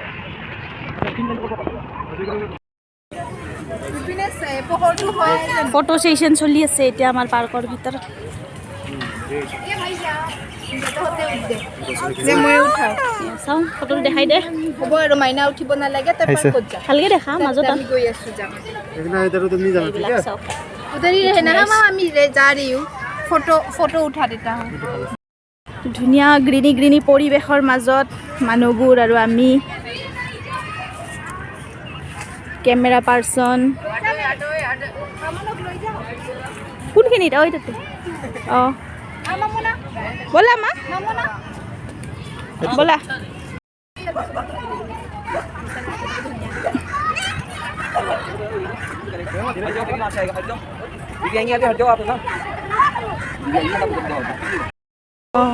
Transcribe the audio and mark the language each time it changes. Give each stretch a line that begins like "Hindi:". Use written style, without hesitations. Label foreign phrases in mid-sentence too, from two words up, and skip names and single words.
English: photo session
Assamese: চলি আছে এতিয়া আমাৰ পাৰ্কৰ ভিতৰত। যে মই উঠাওঁ চাওঁ ফটোটো দেখাই দে। হ'ব আৰু মাইনা উঠিব নালাগে তই পাৰ্কত যা ভালকৈ দেখা মাজত আমি গৈ আছোঁ যাম এইবিলাক চাওক।
Hindi: उधर ही रहना है मामा मैं जा रही हूँ फोटो उठा देता हूँ
Assamese: ধুনীয়া গ্ৰীণি গ্ৰীণি পৰিৱেশৰ মাজত মানুহবোৰ আৰু আমি
English: camera person
Assamese: কোনখিনিত ঐ তাতে অঁ ব'লা মা ব'লা অঁ